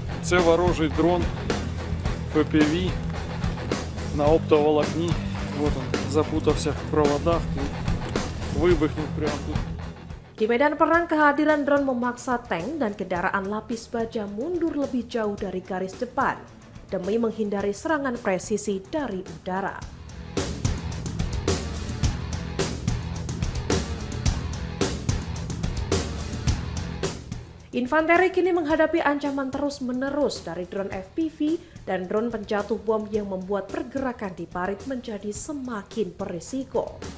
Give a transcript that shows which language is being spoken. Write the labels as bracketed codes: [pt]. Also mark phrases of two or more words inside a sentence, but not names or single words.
[uk] Це ворожий дрон FPV на оптоволокні. [ru] Вот он, [uk] запутався в проводах і вибухнув прямо тут. [id] Di medan perang, kehadiran drone memaksa tank dan kendaraan lapis baja mundur lebih jauh dari garis depan demi menghindari serangan presisi dari udara. Infanteri kini menghadapi ancaman terus-menerus dari drone FPV dan drone penjatuh bom yang membuat pergerakan di parit menjadi semakin berisiko.